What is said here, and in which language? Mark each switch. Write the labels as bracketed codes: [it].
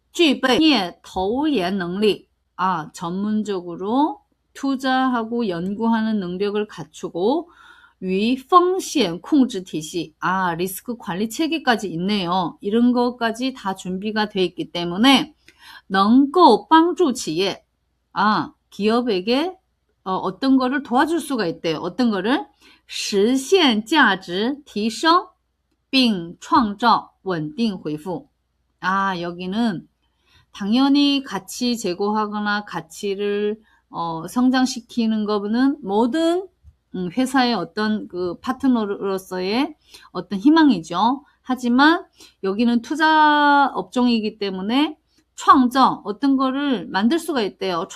[zh] 具备投研能力, [ko] 전문적으로 투자하고 연구하는 능력을 갖추고 [zh] 与风险控制体系, [ko] 리스크 관리 체계까지 있네요. 이런 것까지 다 준비가 돼 있기 때문에 [zh] 能够帮助企业, [ko] 기업에게 어떤 거를 도와줄 수가 있대요. 어떤 거를 [zh] 实现价值提升并创造稳定回复. [ko] 여기는 당연히 가치 제고하거나 가치를 성장시키는 거는 모든 회사의 어떤 그 파트너로서의 어떤 희망이죠. 하지만 여기는 투자 업종이기 때문에 创造, 어떤 거를 만들 수가 있대요.